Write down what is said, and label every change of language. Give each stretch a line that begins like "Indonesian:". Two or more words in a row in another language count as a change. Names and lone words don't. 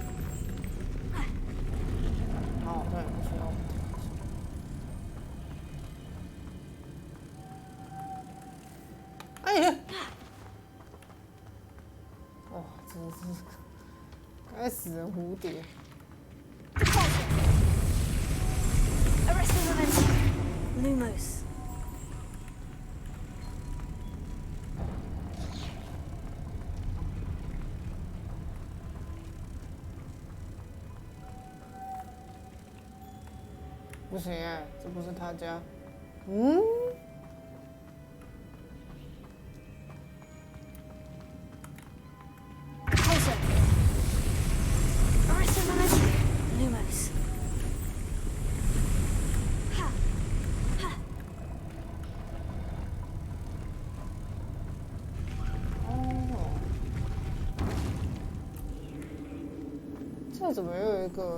Chinese: 好，对，不需要。哎呀！哇，真是该死的蝴蝶！
English: Arresting momentum. Lumos.
Chinese: 不行哎，这不是他家。嗯。
English: Arresting momentum. Lumos.
Chinese: 这怎么又有一个？